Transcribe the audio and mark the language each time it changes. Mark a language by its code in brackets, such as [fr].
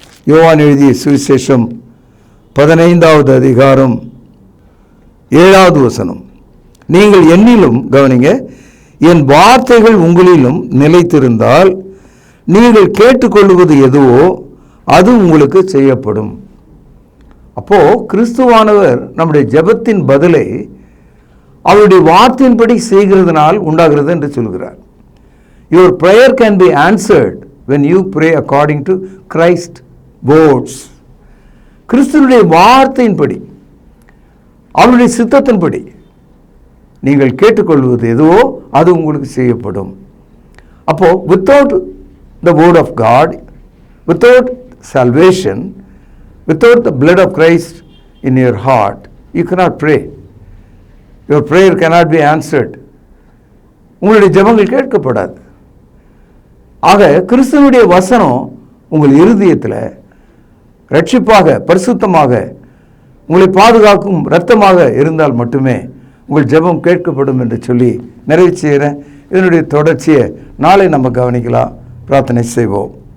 [ta] யோவான் எழுதிய சுவிசேஷம் 15வது அதிகாரம் 7வது வசனம், நீங்கள் என்னிலும், கவனிங்க, என் வார்த்தைகள் உங்களிலும் நிலைத்திருந்தால் நீங்கள் கேட்டுக்கொள்வது எதுவோ அது உங்களுக்கு செய்யப்படும். அப்போ கிறிஸ்துவானவர் நம்முடைய ஜெபத்தின் பதிலை அவருடைய வார்த்தையின்படி செய்கிறதுனால் உண்டாகிறது என்று சொல்கிறார். [en] Your prayer can be answered when you pray according to Christ words. [ta] கிறிஸ்துவுடைய வார்த்தையின்படி, அவருடைய சித்தத்தின்படி நீங்கள் கேட்டுக்கொள்வது எதுவோ அது உங்களுக்கு செய்யப்படும். [en] அப்போ without the word of God, without salvation, without the blood of Christ in your heart, you cannot pray. Your prayer cannot be answered. [ta] உங்களுடைய ஜெபங்கள் கேட்கப்படாது. ஆக கிறிஸ்துவுடைய வசனம் உங்கள் இருதயத்தில் ரட்சிப்பாக, பரிசுத்தமாக, உங்களை பாதுகாக்கும் இரத்தமாக இருந்தால் மட்டுமே உங்கள் ஜெபம் கேட்கப்படும் என்று சொல்லி நிறைவு செய்கிறேன். இதனுடைய தொடர்ச்சியை நாளை நம்ம கவனிக்கலாம். பிரார்த்தனை செய்வோம்.